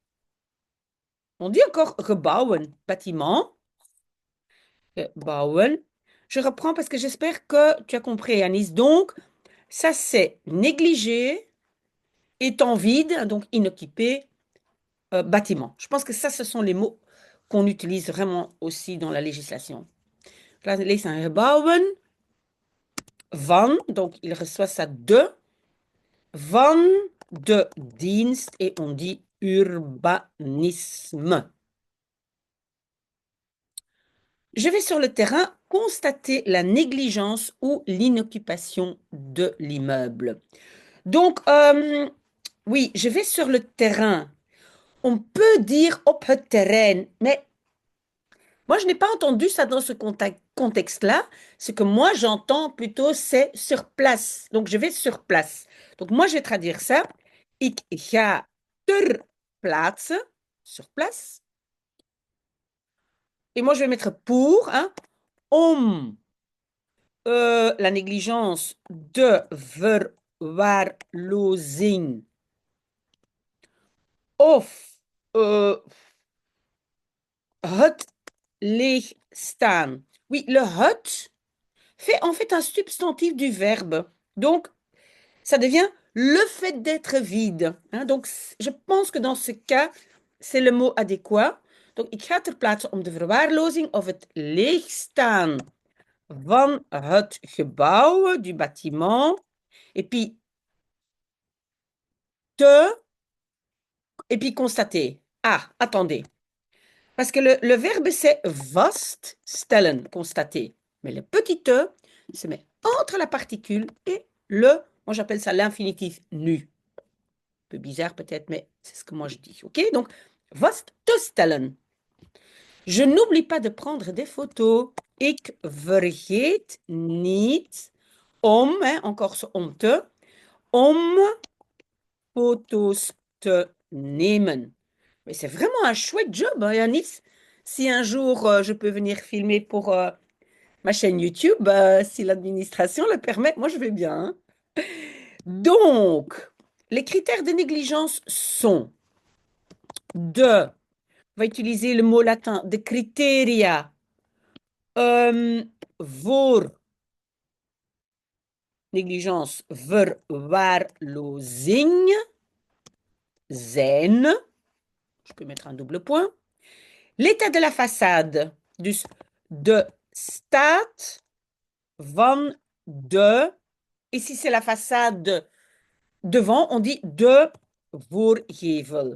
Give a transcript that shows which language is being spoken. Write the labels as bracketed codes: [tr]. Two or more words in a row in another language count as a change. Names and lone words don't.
[fr] On dit encore gebouwen, bâtiment, bouwen. Je reprends parce que j'espère que tu as compris, Anis. Donc, ça c'est négligé, étant vide, donc inoccupé, bâtiment. Je pense que ça, ce sont les mots qu'on utilise vraiment aussi dans la législation. Là, [nl] lees een gebouwen van, [fr] donc il reçoit ça de, [nl] van de dienst, [fr] et on dit urbanisme. Je vais sur le terrain constater la négligence ou l'inoccupation de l'immeuble. Donc, oui, je vais sur le terrain. On peut dire [nl] op het terrein, [fr] mais moi, je n'ai pas entendu ça dans ce contexte-là. Ce que moi, j'entends plutôt, c'est sur place. Donc, je vais sur place. Donc, moi, je vais traduire ça. [nl] Ik ga ter plaatse, [fr] sur place. Et moi, je vais mettre pour, hein, om la négligence [nl] de verwaarlozing of het leegstaan. [fr] Oui, le het fait en fait un substantif du verbe. Donc, ça devient le fait d'être vide. Hein. Donc, je pense que dans ce cas, c'est le mot adéquat. Donc, [nl] ik ga ter plaatse om de verwaarlozing of het leegstaan van het gebouw, [fr] du bâtiment, et puis et puis constater. Ah, attendez. Parce que le verbe, c'est vaststellen, constater. Mais le petit e se met entre la particule et moi j'appelle ça l'infinitif nu. Un peu bizarre peut-être, mais c'est ce que moi je dis. OK? Donc, vaststellen. Je n'oublie pas de prendre des photos. [nl] Ik vergeet niet om, [fr] hein, encore ce [nl] om te, om foto's te nemen. [fr] Mais c'est vraiment un chouette job, hein, Yanis. Si un jour je peux venir filmer pour ma chaîne YouTube, si l'administration le permet, moi je vais bien. Hein. Donc, les critères de négligence sont on va utiliser le mot latin, [nl] de criteria voor négligence, verwaarlozing zijn. [fr] Je peux mettre un double point. L'état de la façade, [nl] dus de staat van de, [fr] et si c'est la façade devant, on dit [nl] de voorgevel.